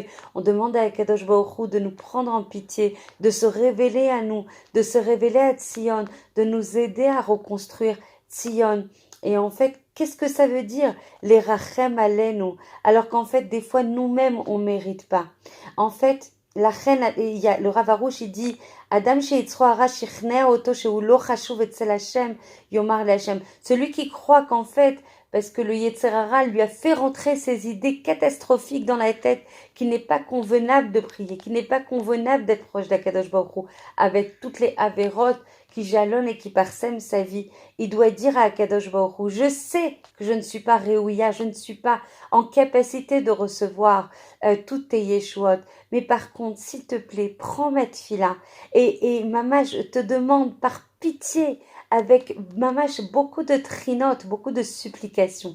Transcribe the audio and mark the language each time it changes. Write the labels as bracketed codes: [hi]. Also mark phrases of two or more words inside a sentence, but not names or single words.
[fr] On demande à [he] הקדוש ברוך הוא [fr] de nous prendre en pitié, de se révéler à nous, de se révéler à Tzion, de nous aider à reconstruire Tzion. Et en fait, qu'est-ce que ça veut dire les [he] רחם עלינו? [fr] Alors qu'en fait, des fois, nous-mêmes, on ne mérite pas. En fait, la reine, il y a le Rav Arush, il dit [he] אדם שיצרו הרע שכנע אותו שהוא לא חשוב אצל השם יאמר להשם. [fr] Celui qui croit qu'en fait, parce que le [he] יצר הרע [fr] lui a fait rentrer ces idées catastrophiques dans la tête, qu'il n'est pas convenable de prier, qu'il n'est pas convenable d'être proche d' [he] הקדוש ברוך הוא, [fr] avec toutes les avérotes qui jalonnent et qui parsèment sa vie. Il doit dire à [he] הקדוש ברוך הוא, [fr] je sais que je ne suis pas Réouïa, je ne suis pas en capacité de recevoir toutes tes Yeshuot, mais par contre, s'il te plaît, prends ma tfila et maman, je te demande par pitié, avec mamash beaucoup de trinotes, beaucoup de supplications.